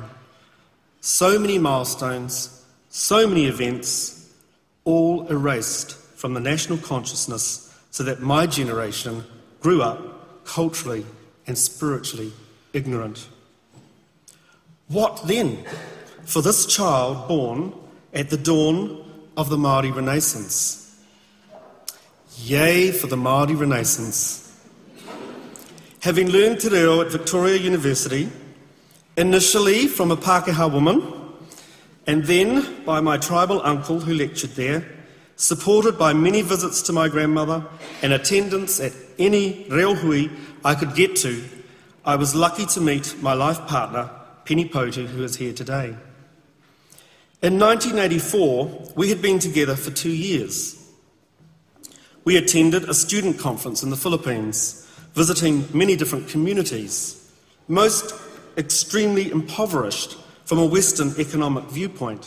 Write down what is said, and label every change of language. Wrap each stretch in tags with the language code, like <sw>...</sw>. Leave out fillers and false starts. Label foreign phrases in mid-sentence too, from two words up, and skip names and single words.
<en>So many milestones, so many events, all erased from the national consciousness so that my generation grew up culturally and spiritually ignorant. What then for this child born at the dawn of the Māori Renaissance? Yay for the Māori Renaissance. Having learned</en> <mi>te reo</mi> <en>at Victoria University, initially from a Pākehā woman, and then by my tribal uncle who lectured there, supported by many visits to my grandmother and attendance at any</en> <mi>reo hui</mi> <en>I could get to, I was lucky to meet my life partner, Penny Potu, who is here today. In 1984, we had been together for 2 years. We attended a student conference in the Philippines, visiting many different communities, most extremely impoverished from a Western economic viewpoint.</en>